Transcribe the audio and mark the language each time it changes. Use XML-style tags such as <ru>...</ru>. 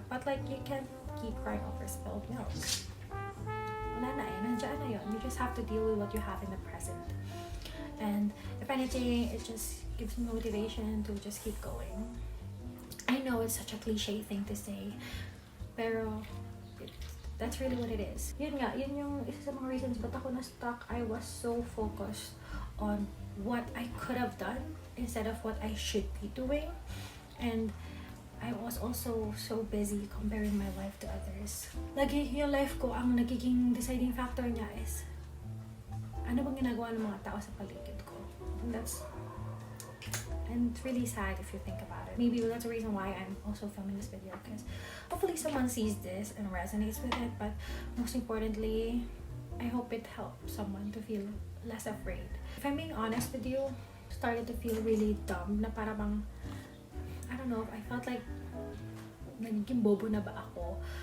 <en>But like, you can't keep crying over spilled milk.</en> <tl>Wala na eh. Nandiyan na yun.</tl> <en>You just have to deal with what you have in the present. And if anything, it just gives me motivation to just keep going. I know it's such a cliche thing to say, pero that's really what it is.</en> <tl>Yun yung isa sa mga reasons ba't ako na-stuck.</tl> <en>I was so focused on what I could have done instead of what I should be doing. And I was also so busy comparing my life to others.</en> <tl>Lagi yung life ko, ang nagiging deciding factor niya is ano bang ginagawa ng mga tao sa paligid ko.</tl> <en>And it's really sad if you think about it. Maybe that's the reason why I'm also filming this video, because hopefully someone sees this and resonates with it, but most importantly, I hope it helps someone to feel less afraid. If I'm being honest with you, I started to feel really dumb</en> <tl>na para bang,</tl> <en>I don't know, I felt like</en> <tl>nagiging bobo na ba ako?</tl>